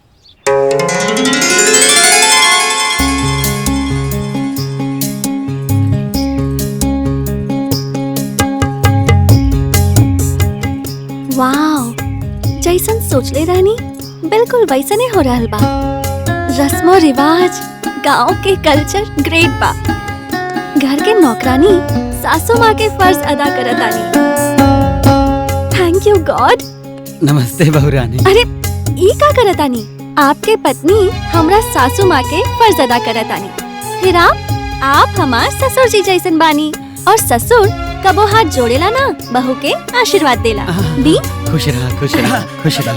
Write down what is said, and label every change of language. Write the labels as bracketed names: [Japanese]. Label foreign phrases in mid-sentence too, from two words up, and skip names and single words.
[Bhojpuri] वाओ, जैसन सोचले रहनी बिल्कुल वैसने हो रहल बा। रस्मो रिवाज, गांव के कल्चर ग्रेट बा। घर के नौकरानी सासू माँ के फर्ज अदा करतानी। [English] thank you God. [Bhojpuri] नमस्ते बहुरानी। अरे ई का करतानी? आपके पत्नी हमरा सासू माँ के फर्ज अदा करतानी। फिर आप हमार ससुर जी जैसन बानी। और ससुर कबो हाथ जोड़ेला ना, बहू के आशीर्वाद देला। दी खुश रहा खुश रहा खुश रहा।